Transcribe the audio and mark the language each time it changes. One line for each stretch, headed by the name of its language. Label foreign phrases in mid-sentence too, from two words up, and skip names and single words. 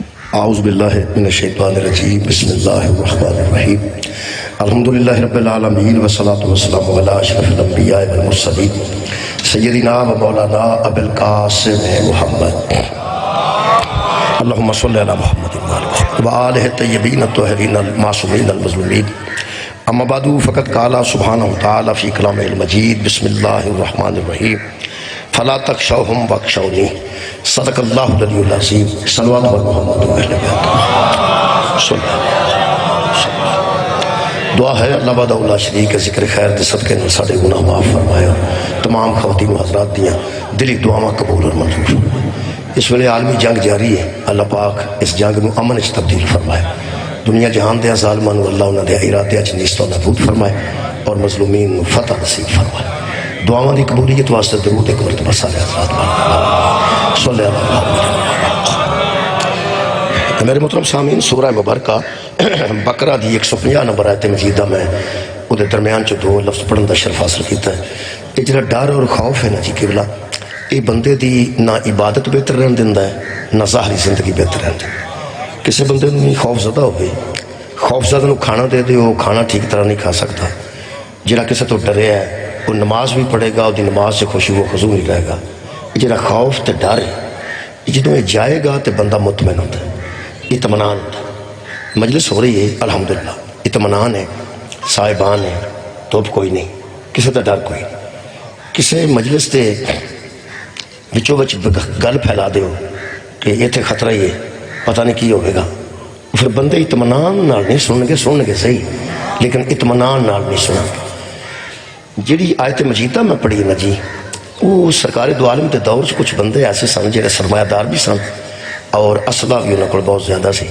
Arabic: اعوذ باللہ من الشیطان الرجیم بسم اللہ الرحمن الرحیم الحمدللہ رب العالمین والصلاة والسلام علی اشرف الانبیاء والمرسلین سیدنا و مولانا ابی القاسم محمد اللہم صلی علی محمد و آلہ الطیبین الطاہرین المعصومین المظلومین اما بعد فقد قال سبحانہ وتعالی فی کلام المجید بسم اللہ الرحمن الرحیم فلا تخشوہم واخشونی صدق اللہ العلی العظیم صلوات و محمد و اہل بیت صلی
Punjabi: دعا ہے اللہ بعد اللہ شریک ذکر خیر دے صدقے نے ساڑے گناہ معاف فرمایا تمام خواتین و حضرات دیاں دلی دعاواں قبول اور منظور اس ویلے عالمی جنگ جاری ہے اللہ پاک اس جنگ نو امن وچ تبدیل فرمائے دنیا جہان دے ظالماں نو اللہ انہاں دے ارادے وچ نیست و نابود فرمائے اور مظلومین نو فتح نصیب فرمائے دعاواں دی قبولیت واسطے درود ایک مرتبہ سارے حضرات
Arabic: صلی اللہ علیہ وسلم۔
Punjabi: میرے محترم سامعین سورہ مبارکہ بقرہ دی 150 نمبر آیت مجیدہ میں او دے درمیان چ دو لفظ پڑھن دا شرف حاصل کیتا ہے۔ یہ جڑا ڈر اور خوف ہے نا جی قبلہ یہ بندے دی نہ عبادت بہتر رہن دیندا ہے نہ ظاہری زندگی بہتر رہن دیندا۔ کسی بندے نوں خوف زدہ ہوئے خوف زدہ نوں کھانا دے دے
Urdu: وہ کھانا ٹھیک طرح نہیں کھا سکتا۔
Punjabi: جڑا کسی تو ڈرے ہے وہ نماز بھی پڑھے گا، وہ دی نماز سے خوشی و خضوع نہیں رہے گا۔ جڑا خوف تے ڈر ہے جدوں یہ جائے گا تے بندہ مطمئن ہوتا ہے، اطمینان ہوتا ہے۔ مجلس ہو رہی ہے الحمدللہ، اطمینان ہے، صاحبان ہے، توپ کوئی نہیں، کسی تے ڈر کوئی نہیں۔ کسی مجلس تے وچوں وچ گل پھیلا دیو کہ ایتھے خطرہ ہی ہے، پتہ نہیں کی ہوئے گا، پھر بندے اطمینان نال نہیں سنن گے صحیح لیکن اطمینان نال نہیں سنن گے۔ جڑی آیت مجیدہ میں پڑھی نا جی وہ سرکار دو عالم کے دور سے کچھ بندے ایسے سن جڑے سرمایہ دار بھی سن اور اسلحہ بھی انہوں کو بہت زیادہ سی۔